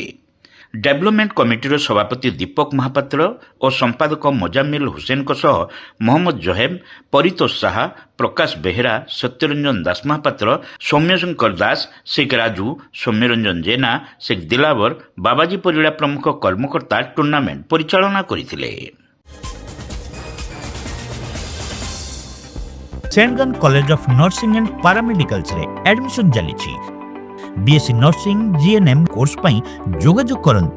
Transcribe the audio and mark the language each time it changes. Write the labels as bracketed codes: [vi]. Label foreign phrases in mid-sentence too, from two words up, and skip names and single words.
[or] ଡେଭଲପମେଣ୍ଟ କମିଟିର ସଭାପତି ଦୀପକ ମହାପାତ୍ର ଓ ସମ୍ପାଦକ ମଜାମିଲ ହୁସେନଙ୍କ ସହ ମହମ୍ମଦ ଜହେବ, ପରିତୋଷ ଶାହା, ପ୍ରକାଶ ବେହେରା, ସତ୍ୟରଞ୍ଜନ ଦାସ ମହାପାତ୍ର, ସୌମ୍ୟଶଙ୍କର ଦାସ, ଶେଖ ରାଜୁ, ସୌମ୍ୟରଞ୍ଜନ ଜେନା, ଶେଖ ଦିଲାବର, ବାବାଜୀ ପରିଡ଼ା ପ୍ରମୁଖ କର୍ମକର୍ତ୍ତା ଟୁର୍ଣ୍ଣାମେଣ୍ଟ ପରିଚାଳନା କରିଥିଲେ। ସେଣ୍ଟ କଲେଜ ଅଫ ନର୍ସିଂ ଆଣ୍ଡ ପାରାମେଡିକାଲ୍ସ ରେ ଏଡମିସନ ଚାଲି ବିଏସସି ନର୍ସିଂ ଜିଏନଏମ କୋର୍ସ ପାଇଁ ଯୋଗାଯୋଗ କରନ୍ତୁ।